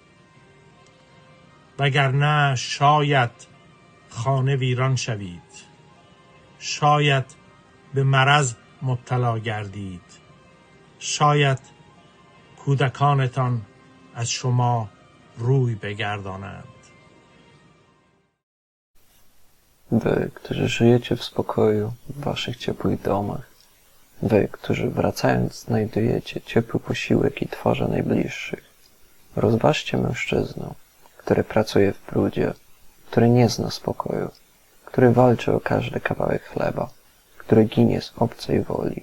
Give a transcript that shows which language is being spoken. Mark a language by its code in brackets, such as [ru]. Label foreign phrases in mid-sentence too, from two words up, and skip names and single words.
[fa] وگرنه شاید خانه ویران شوید، شاید به مرض مبتلا گردید، شاید کودکانتان از شما روی begardonand. [pl] Wy, którzy żyjecie w spokoju w waszych ciepłych domach, wy, którzy wracając znajdujecie ciepły posiłek i twarze najbliższych, rozważcie mężczyznę, który pracuje w brudzie, który nie zna spokoju, który walczy o każdy kawałek chleba, który ginie z obcej woli.